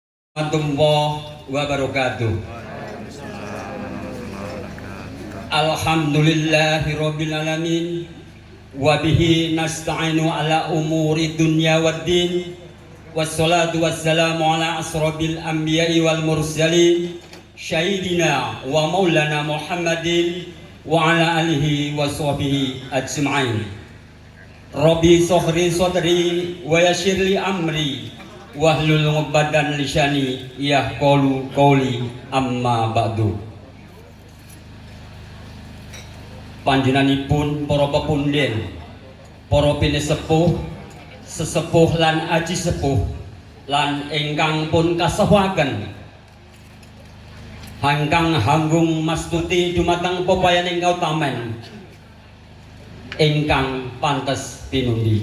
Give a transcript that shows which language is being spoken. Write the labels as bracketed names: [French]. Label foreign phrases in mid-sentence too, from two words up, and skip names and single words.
[Arabic] ورحمة الله وبركاته. الحمد لله رب العالمين وبه نستعين على أمور الدنيا والدين والصلاة والسلام على أشرف الأنبياء والمرسلين سيدنا ومولانا محمد وعلى آله وصحبه أجمعين. رب اشرح لي صدري ويسر لي أمري واحلل عقدة من لساني يفقهوا قولي أما بعد. [Javanese] Panjenenganipun para pepundhen, para pinesepuh, sesepuh lan aji sepuh lan ingkang pun kasawaken hangkang hanggung mastuti dumateng pepayaning kautamen ingkang pantes pinundi.